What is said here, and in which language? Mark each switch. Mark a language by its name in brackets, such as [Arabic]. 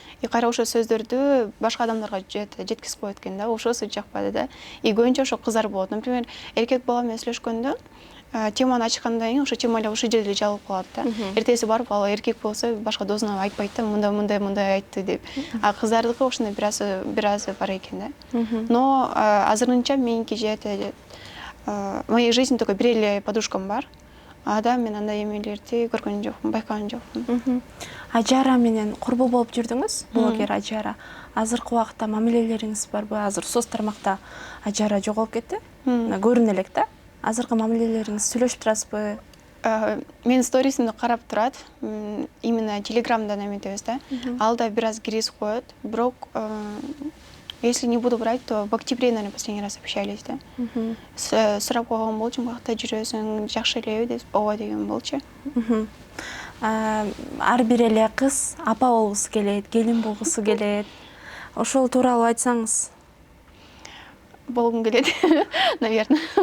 [Kyrgyz] И кайра ошо сөздөрдү башка адамдарга жеткизип коет экен да. Ошосу жакпады да. И көбүнчө ошо кыздар болот. Например, эркек бала менен сүйлөшкөндө теманы ачкандан кийин ошо тема эле ошол жерде жабылып калат да. Эртеси барып ал эркек болсо башка досуна айтпайт да, мындай айтты деп. А кыздардыкы ошондой бир аз бар экен да. Но азырынча меники [Russian] же в моей жизни только [Kyrgyz] бир эле подружкам бар. Да, мен андай эмелерди көргөн жокмун, байкаган жокмун. Ажара менен курбу болуп жүрдүңүз, блогер Ажара. Азыркы убакытта мамилелериңиз барбы? Азыр соц тармакта Ажара жоголуп кетти. Көрүнө элек да. Азыркы мамилелериңиз сүйлөшүп турасызбы? Менин сторисимди карап турат. Именно Телеграмдан эметебиз да. Ал да бир аз киргизип коет. Бирок [Russian] если не буду брать, то в октябре, наверное, последний раз общались, да. [Kyrgyz] Сурап койгон болчумун, каякта жүрөсүң, жакшы элеби деп, ооба деген болчу. Ар бир эле кыз апа болгусу келет, келин болгусу келет. Ошол тууралуу айтсаңыз. Болгум келет, наверное.